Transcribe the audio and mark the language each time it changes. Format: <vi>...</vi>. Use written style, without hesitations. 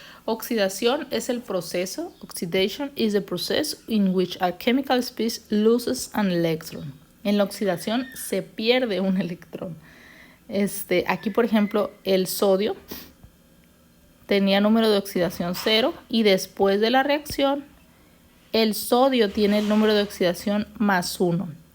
<es>Oxidación es el proceso.</es> <en>Oxidation is the process in which a chemical species loses an electron.</en> <es>En la oxidación se pierde un electrón. Aquí, por ejemplo, el sodio tenía número de oxidación 0 y después de la reacción, el sodio tiene el número de oxidación +1.</es>